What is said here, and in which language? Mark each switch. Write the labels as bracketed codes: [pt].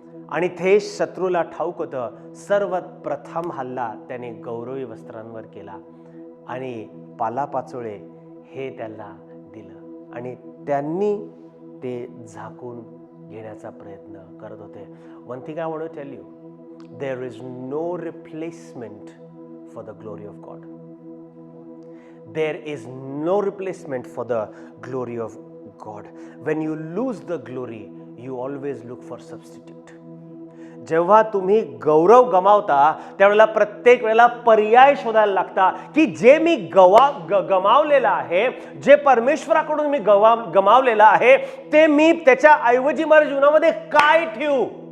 [mr] आणि ते शत्रूला ठाऊक होतं. सर्वात प्रथम हल्ला त्याने गौरवी वस्त्रांवर केला आणि पालापाचोळे हे त्याला दिलं आणि त्यांनी ते झाकून घेण्याचा प्रयत्न करत होते. [en] One thing I want to tell you, there is no replacement for the glory of God. There is no replacement for the glory of God. When you lose the glory, you always look for substitute. [mr] जेव्हा तुम्ही गौरव गमावता त्यावेळेला प्रत्येक वेळेला पर्याय शोधायला लागता की जे मी गमावलेलं आहे, जे परमेश्वराकडून मी गमावलेलं आहे, ते मी त्याच्या ऐवजी माझ्या जीवनामध्ये काय ठेवू.